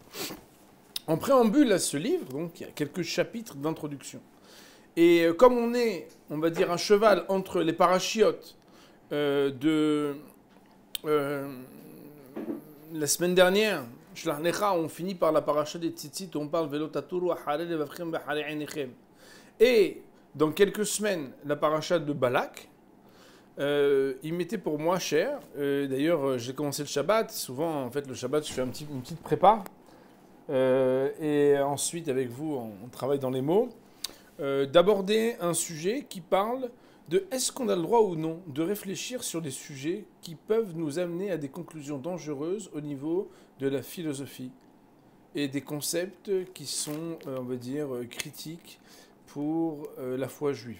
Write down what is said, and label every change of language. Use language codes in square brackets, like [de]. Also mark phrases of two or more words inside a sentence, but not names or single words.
[fr] En préambule à ce livre, donc, il y a quelques chapitres d'introduction. Et comme on est, on va dire, un cheval entre les parachiotes de la semaine dernière, Shlach Necha, on finit par la paracha des Tzitzit, où on parle [he] ולא תתורו אחרי לבבכם ואחרי עיניכם. [fr] Et dans quelques semaines, la paracha de Balak, il m'était pour moi cher. D'ailleurs, j'ai commencé le Shabbat. Souvent, en fait, le Shabbat, je fais une petite prépa. Et ensuite, avec vous, on travaille dans les mots. D'aborder un sujet qui parle de est-ce qu'on a le droit ou non de réfléchir sur des sujets qui peuvent nous amener à des conclusions dangereuses au niveau de la philosophie et des concepts qui sont, on va dire, critiques pour la foi juive.